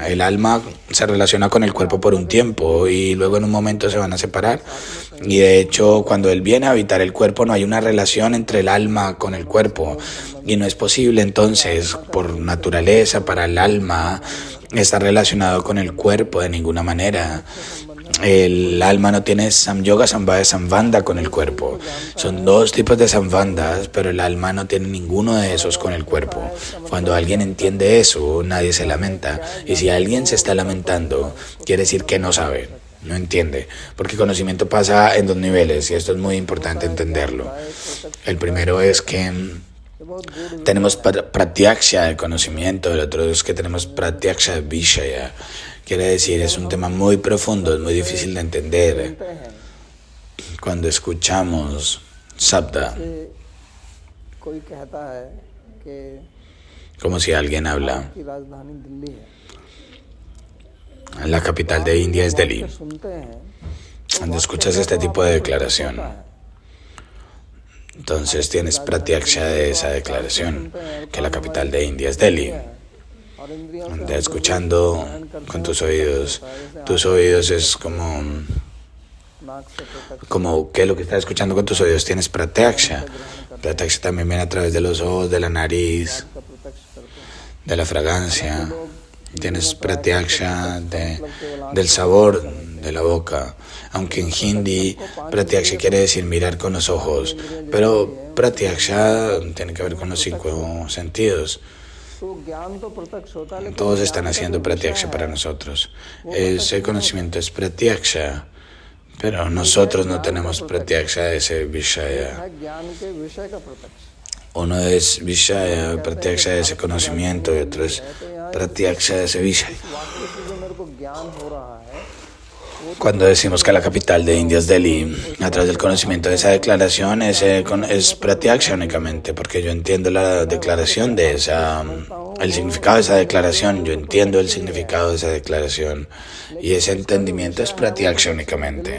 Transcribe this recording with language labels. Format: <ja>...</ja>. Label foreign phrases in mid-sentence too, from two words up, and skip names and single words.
<es>El alma se relaciona con el cuerpo por un tiempo y luego en un momento se van a separar. Y de hecho, cuando él viene a habitar el cuerpo, no hay una relación entre el alma con el cuerpo. Y no es posible entonces, por naturaleza, para el alma, estar relacionado con el cuerpo de ninguna manera. El alma no tiene</es> <sa>संयोग, संभव, संबंध</sa> <es>con el cuerpo. Son dos tipos de sambandhas, pero el alma no tiene ninguno de esos con el cuerpo. Cuando alguien entiende eso, nadie se lamenta. Y si alguien se está lamentando, quiere decir que no sabe, no entiende. Porque conocimiento pasa en dos niveles y esto es muy importante entenderlo. El primero es que tenemos pratyaksha de conocimiento, el otro es que tenemos pratyaksha de vishaya. Quiere decir, es un tema muy profundo, es muy difícil de entender. Cuando escuchamos sabda,</es> <hi>कोई कहता है कि</hi> <es>como si alguien habla,</es> <hi>की राजधानी दिल्ली है,</hi> <es>la capital de India es Delhi.</es> <hi>सुनते हैं</hi> <es>Cuando escuchas este tipo de declaración, entonces tienes pratyaksha de esa declaración, que la capital de India es Delhi.</es> <hi>और इंद्रियों</hi> <es>Anda escuchando con tus oídos es como</es> <hi>नाक से प्रत्यक्ष</hi> <es>¿qué es lo que estás escuchando con tus oídos? Tienes pratyaksha. Pratyaksha también viene a través de los ojos, de la nariz,</es> <hi>का प्रत्यक्ष करते हैं।</hi> <es>de la fragancia. Tienes pratyaksha del sabor de la boca. Aunque en hindi pratyaksha quiere decir mirar con los ojos, pero pratyaksha tiene que ver con los 5 sentidos.</es> <hi>तो ज्ञान तो प्रत्यक्ष होता है, लेकिन</hi> <es>Todos están haciendo pratyaksha para nosotros. Ese conocimiento es pratyaksha, pero nosotros no tenemos pratyaksha de ese vishaya.</es> <hi>है ज्ञान के विषय का प्रत्यक्ष।</hi> <es>Uno es vishaya, pratyaksha de ese conocimiento, y otro es pratyaksha de ese vishaya.</es> <hi>वाक्य से जो मेरे को ज्ञान हो रहा है,</hi> <es>Cuando decimos que la capital de India es Delhi, a través del conocimiento de esa declaración, es pratyaksha únicamente, porque yo entiendo la declaración de el significado de esa declaración, yo entiendo el significado de esa declaración, y ese entendimiento es pratyaksha únicamente.</es>